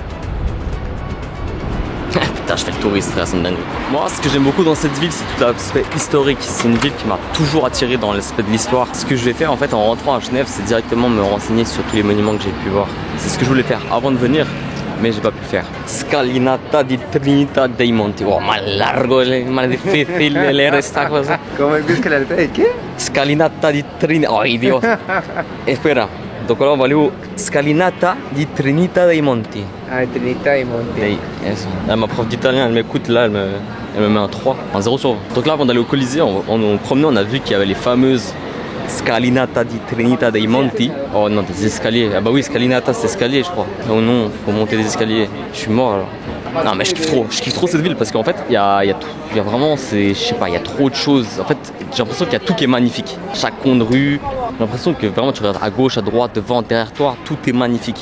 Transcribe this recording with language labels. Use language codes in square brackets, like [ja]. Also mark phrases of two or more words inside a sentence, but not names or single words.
[fr] Putain, je fais le touriste, frère, c'est une dinguerie. Moi, ce que j'aime beaucoup dans cette ville, c'est tout l'aspect historique. C'est une ville qui m'a toujours attiré dans l'aspect de l'histoire. Ce que je vais faire en fait en rentrant à Genève, c'est directement me renseigner sur tous les monuments que j'ai pu voir. C'est ce que je voulais faire avant de venir, mais j'ai pas pu le faire. Scalinata di Trinità dei Monti. [it] Oh, ma largo, ma difficile [es] leer esta cosa. ¿Cómo es que la letra de qué? Scalinata di Trinità. Oh, Dios. Espera. [fr] Donc là, on va aller au Scalinata di Trinità dei Monti. Ah, Trinità dei Monti. Hey, ma prof d'italien, elle m'écoute là, elle me met un 3, un 0 sur 20. Donc là, avant d'aller au Colisée, on promenait, on a vu qu'il y avait les fameuses Scalinata di Trinita dei Monti. Oh non, des escaliers. Ah bah oui, Scalinata, c'est escalier, je crois. Oh non, faut monter des escaliers. Je suis mort alors. Non mais je kiffe trop cette ville parce qu'en fait il y a tout, il y a vraiment, je sais pas, il y a trop de choses. En fait j'ai l'impression qu'il y a tout qui est magnifique. Chaque coin de rue, j'ai l'impression que vraiment tu regardes à gauche, à droite, devant, derrière toi, tout est magnifique.